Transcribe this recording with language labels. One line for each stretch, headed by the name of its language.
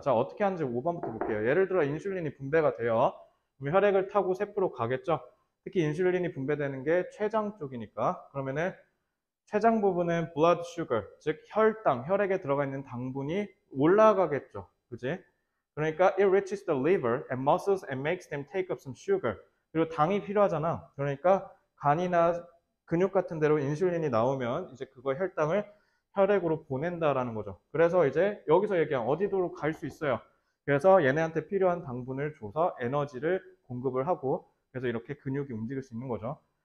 Korean: 자, 어떻게 하는지 5번부터 볼게요. 예를 들어 인슐린이 분배가 돼요. 그럼 혈액을 타고 세포로 가겠죠. 특히 인슐린이 분배되는 게 췌장 쪽이니까 그러면은 췌장 부분은 blood sugar, 즉 혈당, 혈액에 들어가 있는 당분이 올라가겠죠. 그지?
English: 그러니까 it reaches the liver and muscles and makes them take up some sugar.
Korean: 그리고 당이 필요하잖아. 그러니까 간이나 근육 같은 데로 인슐린이 나오면 이제 그거 혈당을 혈액으로 보낸다라는 거죠. 그래서 이제 여기서 얘기한 어디로 갈 수 있어요. 그래서 얘네한테 필요한 당분을 줘서 에너지를 공급을 하고 그래서 이렇게 근육이 움직일 수 있는 거죠.